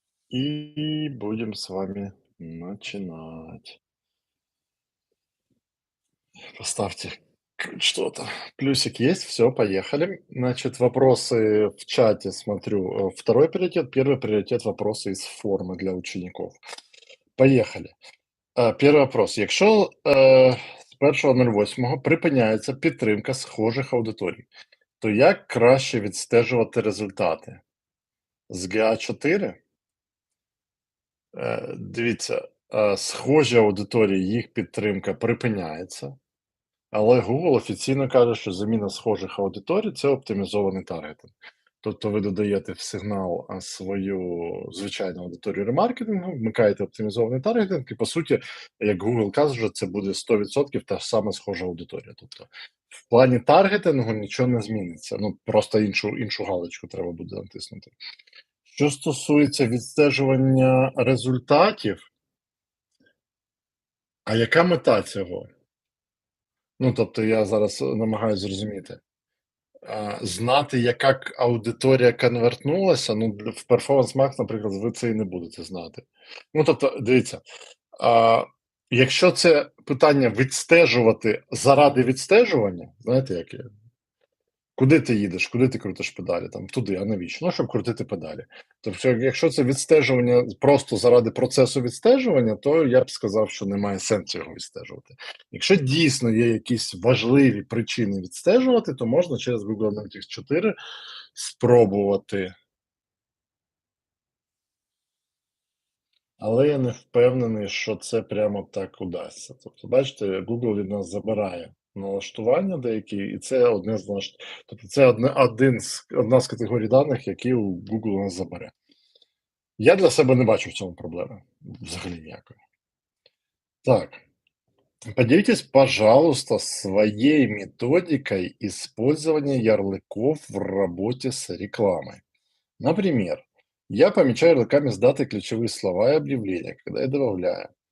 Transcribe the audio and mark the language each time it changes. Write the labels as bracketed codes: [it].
[ru] И будем с вами начинать. Поставьте что-то. Плюсик есть, все, поехали. Значит, вопросы в чате смотрю. Второй приоритет, первый приоритет вопросы из формы для учеников. Поехали. Перший вопрос. [uk] Якщо з 1.08 припиняється підтримка схожих аудиторій, то як краще відстежувати результати? З GA4? Дивіться, схожі аудиторії, їх підтримка припиняється, але Google офіційно каже, що заміна схожих аудиторій це оптимізований таргетинг. Тобто ви додаєте в сигнал свою звичайну аудиторію ремаркетингу, вмикаєте оптимізований таргетинг, і по суті, як Google каже, це буде 100% та ж сама схожа аудиторія. Тобто в плані таргетингу нічого не зміниться. Ну просто іншу галочку треба буде натиснути. Що стосується відстежування результатів, а яка мета цього? Ну тобто я зараз намагаюся зрозуміти. Знати, яка аудиторія конвертнулася, ну, в Performance Max, наприклад, ви це і не будете знати. Ну, тобто, дивіться, а, якщо це питання відстежувати заради відстежування, знаєте, як є? Куди ти їдеш, куди ти крутиш педалі? Там туди, а навіщо? Ну, щоб крутити педалі. Тобто, якщо це відстежування просто заради процесу відстежування, то я б сказав, що немає сенсу його відстежувати. Якщо дійсно є якісь важливі причини відстежувати, то можна через Google Analytics 4 спробувати. Але я не впевнений, що це прямо так удасться. Тобто, бачите, Google від нас забирає налаштування деякі, і це одне з тобто це одна з категорій даних, які у Google у нас забере. Я для себе не бачу в цьому проблеми взагалі ніякої. [ru] Так, поделитесь, пожалуйста, своей методикой использования ярлыков в работе с рекламой. Например, я помечаю ярлыками с датой ключевые слова и объявления, когда я добавляю.